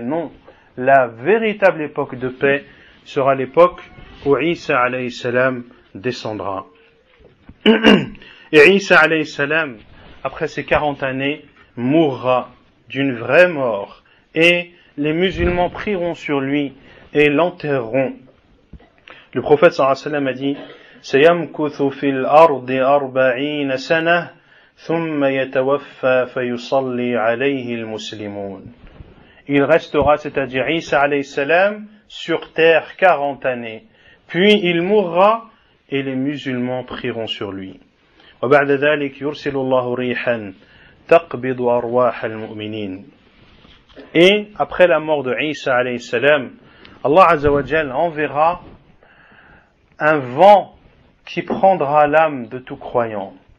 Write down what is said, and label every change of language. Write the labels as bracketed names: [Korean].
[French] Non, la véritable époque de paix sera l'époque où Isa alayhi salam descendra. Et Isa alayhi salam, après ces 40 années, mourra d'une vraie mort. Et les musulmans prieront sur lui et l'enterreront. Le prophète sallallahu alayhi wa sallam a dit: [Arabic] سيمكث في الأرض 40 سنة ثم يتوفى فيصلي عليه المسلمون. [French] Il restera, c'est-à-dire Isa alayhi salam, sur terre 40 années. Puis il mourra et les musulmans prieront sur lui. [Arabic] وبعد ذلك يرسل الله ريحا تقبض أرواح المؤمنين. [French] Et après la mort de Isa alayhi salam, Allah azza wa jalla enverra un vent qui prendra l'âme de tout croyant.